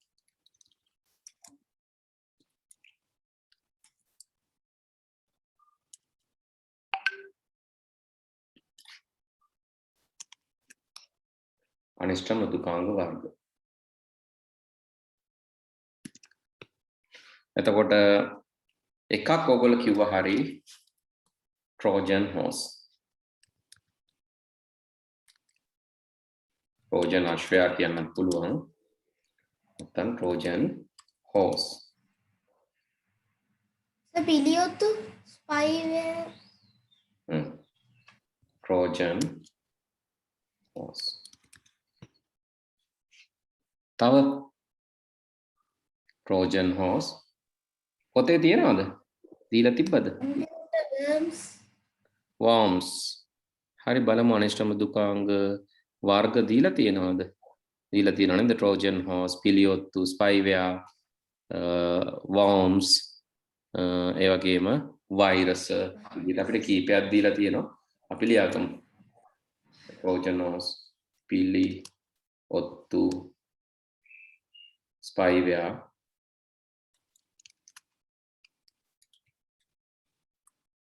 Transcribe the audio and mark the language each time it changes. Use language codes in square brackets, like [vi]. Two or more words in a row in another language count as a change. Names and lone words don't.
[si] අනිෂ්ට මෘදුකාංග වර්ග. එතකොට එකක් ඔයගොල්ලෝ කිව්වා හරි [en] Trojan horse. [si] Trojan අශ්වයා කියන්නත් පුළුවන්. නැත්නම් [en] Trojan horse. [si] පිළියොත්තු spyware. [en] Trojan horse. [si] තව [en] Trojan horse [si] පොතේ තියනවද? දීලා තිබ්බද? worms. හරි බලමු අනිෂ්ට මෘදුකාංග වර්ග දීලා තියෙනවද? දීලා තියෙනව නේද? [en] Trojan horse, [si] පිළියොත්තු, [en] spyware, worms, [si] ඒ වගේම virus විදිහට අපිට කීපයක් දීලා තියෙනවා. අපි ලියාගමු. [en] Trojan horse, [si] පිළියොත්තු, spyware,